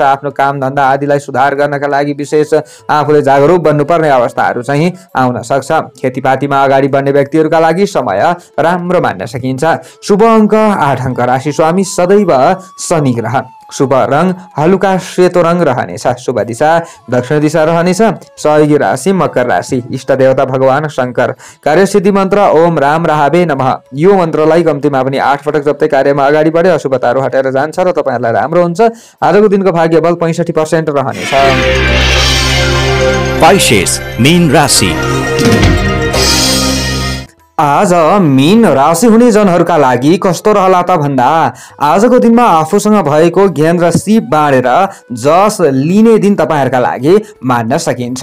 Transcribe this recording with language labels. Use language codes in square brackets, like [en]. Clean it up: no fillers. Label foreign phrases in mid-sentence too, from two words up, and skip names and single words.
[ne] आफ्नो काम धन्दा आदिलाई सुधार गर्नका लागि विशेष आफूले जागरुक बन्नुपर्ने अवस्थाहरू चाहिँ आउन सक्छ। खेतीपातीमा अगाडि बढ्ने व्यक्तिहरूका लागि समय राम्रो मान्न सकिन्छ। शुभ अङ्क 8 अङ्क। राशि स्वामी सदैव शनि ग्रह। शुभ रङ हलुका सेतो रङ रहनेछ। शुभ दिशा दक्षिण दिशा रहनेछ। सहयोगी राशि मकर राशि। इष्ट देवता भगवान शङ्कर। कार्यसिद्धि मन्त्र [sa] ओम राम राहावे नमः। [ne] यो मन्त्रलाई कम्तीमा पनि 8 पटक जप्दै कार्यमा अगाडि बढे अशुभताहरू हटेर जान्छ र तपाईहरूलाई राम्रो हुन्छ। आजको दिनको भाग्य बल 65% रहनेछ। Pisces, मीन राशि। आज मीन राशि हुने जनहरूका लागि कस्तो रहला त भन्दा आजको दिनमा आफूसँग भएको ज्ञान र सिप बाँडेर जस लिने दिन तपाईहरूका लागि मान्न सकिन्छ।